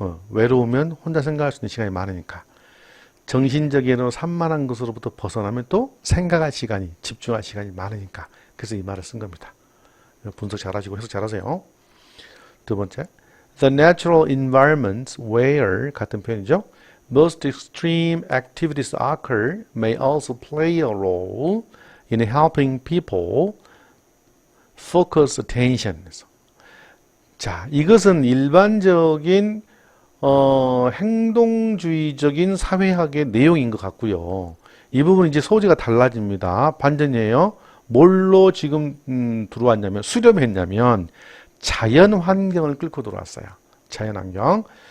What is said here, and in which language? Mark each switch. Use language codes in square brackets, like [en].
[ko] 외로우면 혼자 생각할 수 있는 시간이 많으니까. 정신적으로 산만한 것으로부터 벗어나면 또 생각할 시간이, 집중할 시간이 많으니까. 그래서 이 말을 쓴 겁니다. 분석 잘하시고 해석 잘하세요. 두 번째, [en] the natural environments where, [ko] 같은 표현이죠. [en] most extreme activities occur may also play a role in helping people focus attention. [ko] 자, 이것은 일반적인 행동주의적인 사회학의 내용인 것 같고요. 이 부분은 이제 소재가 달라집니다. 반전이에요. 뭘로 지금 들어왔냐면, 수렴했냐면 자연 환경을 끌고 들어왔어요. 자연 환경.